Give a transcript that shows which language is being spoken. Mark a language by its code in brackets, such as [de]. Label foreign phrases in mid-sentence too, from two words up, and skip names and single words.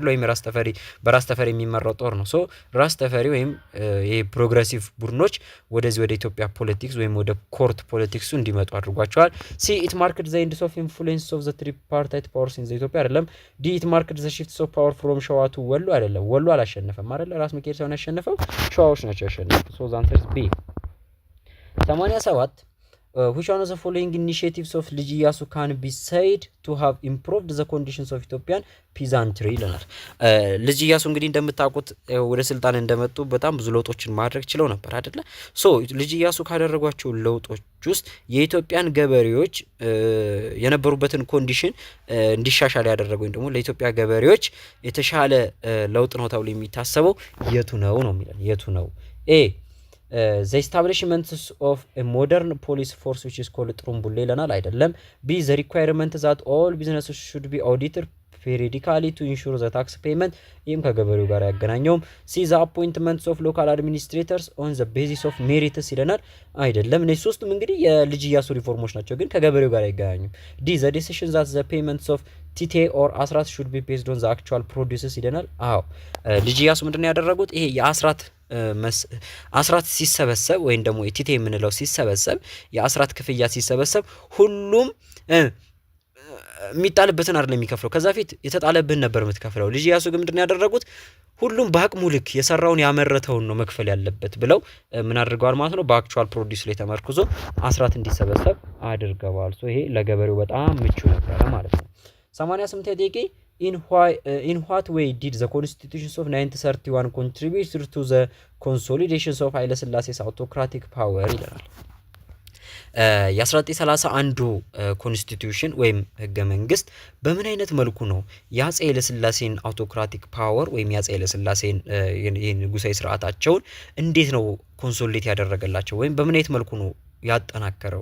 [am] ወይም የራስ ተፈሪ በራስ ተፈሪ የሚመራው ጦር ነው። ሶ ራስ ተፈሪ ወይም የፕሮግሬሲቭ ቡድኖች ወደዚህ ወደ ኢትዮጵያ ፖለቲክስ ወይም ወደ [en] court politics [am] እንዲመጡ አድርጓቸዋል። [en] C it marked the ends of influence of the tripartite powers in the Ethiopia [am] አይደለም። [en] D it marked the shifts of power from Shewa to Wollo [am] አይደለም። ወሎ አላሸነፈም አይደል? ራስ ሚካኤል ሳይሆን ያሸነፈው ሸዋዎች ናቸው ያሸነፉት። [en] So the answer is B [am] 87 [en] which one of the following initiatives of [am] ልጅ ኢያሱ [en] can be said to have improved the conditions of Ethiopian peasantry [am] ይለናል። ልጅ ኢያሱ እንግዲህ እንደምታውቁት ወደ ስልጣን እንደመጡ በጣም ብዙ ለውጦችን ማድረግ ችለው ነበር አይደለ? ሶ ልጅ ኢያሱ ካደረጓቸው ለውጦች ውስጥ የኢትዮጵያን ገበሬዎች የነበሩበትን ኮንዲሽን እንዲሻሻል ያደረገው ወይም ደግሞ ለኢትዮጵያ ገበሬዎች የተሻለ ለውጥ ነው ተብሎ የሚታሰበው የቱ ነው የሚለን የቱ ነው? ኤ [en] the establishment of a modern police force which is called [am] ጥሩምቡሌ ይለናል። አይደለም። ቢ [en] the requirement that all businesses should be audited periodically to ensure the tax payment [am] ይህም ከገበሬው ጋር ያገናኘውም። ሲ [en] the appointments of local administrators on the basis of merits [am] ይለናል። አይደለም። እነዚህ ሶስቱም እንግዲህ የልጅ ኢያሱ ሪፎርሞች ናቸው፣ ግን ከገበሬው ጋር አይገናኙም። ዲ [en] the decision that the payments of tithe or [am] አስራት [en] should be based on the actual produces [am] ይለናል። አዎ ልጅ ኢያሱ ምንድነው ያደረጉት? ይሄ የአስራት ሲሰበሰብ ወይም ደግሞ ቲቴ የምንለው ሲሰበሰብ የአስራት ክፍያ ሲሰበሰብ ሁሉም የሚጣልበትን አይደለም የሚከፍለው። ከዛ ፊት የተጣለብህን ነበር የምትከፍለው። ልጅ ኢያሱ ግን ምንድነው ያደረጉት? ሁሉም በአቅሙ ልክ የሰራውን ያመረተውን ነው መክፈል ያለበት ብለው ምን አድርገዋል ማለት ነው? [en] actual produce [am] ላይ ተመርኩዞ አስራት እንዲሰበሰብ አድርገዋል። ሶ ይሄ ለገበሬው በጣም ምቹ ነበረ ማለት ነው። 88 ደቂቃ [en] in what way did the constitutions of 1931 contribute to the consolidations of [am] ኃይለ ሥላሴ's [en] autocratic power [am] ይላል። የ1931 ኮንስቲቲዩሽን ወይም ህገ መንግስት በምን አይነት መልኩ ነው የአፄ ኃይለሥላሴን [en] autocratic power [am] ወይም የአፄ ኃይለሥላሴን ንጉሳዊ ስርዓታቸውን እንዴት ነው ኮንሶሊዴት ያደረገላቸው ወይም በምን አይነት መልኩ ነው ያጠናከረው?